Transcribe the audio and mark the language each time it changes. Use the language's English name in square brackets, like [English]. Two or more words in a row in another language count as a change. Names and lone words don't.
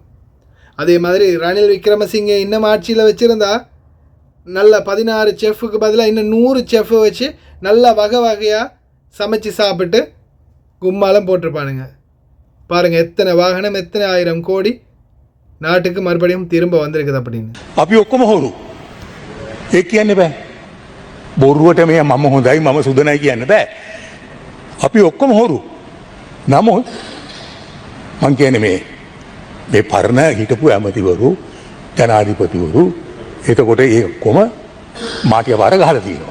[Tamil] அதே மாதிரி ரணில் விக்ரமசிங்கே இன்னும் ஆட்சியில் வச்சுருந்தா நல்ல 16 செஃப்புக்கு பதிலாக இன்னும் 100 செஃப்பை வச்சு நல்லா வகையாக சமைச்சு சாப்பிட்டு கும்மாலம் போட்டிருப்பானுங்க. பாருங்கள் எத்தனை வாகனம், எத்தனை 1000 கோடி நாட்டுக்கு மறுபடியும் திரும்ப வந்திருக்குது அப்படின்னு. [Sinhala] අපි ඔක්කොම හොරු. ඒ කියන්න බෑ. බොරුවට මේ මම හොඳයි මම සුදනයි කියන්න බෑ. අපි ඔක්කොම හොරු. නමුත් මං කියන්නේ මේ පරණ හිටපු ඇමතිවරු, ජනාධිපතිවරු, එතකොට ඒ ඔක්කොම මාටිය වර ගහලා තියෙනවා.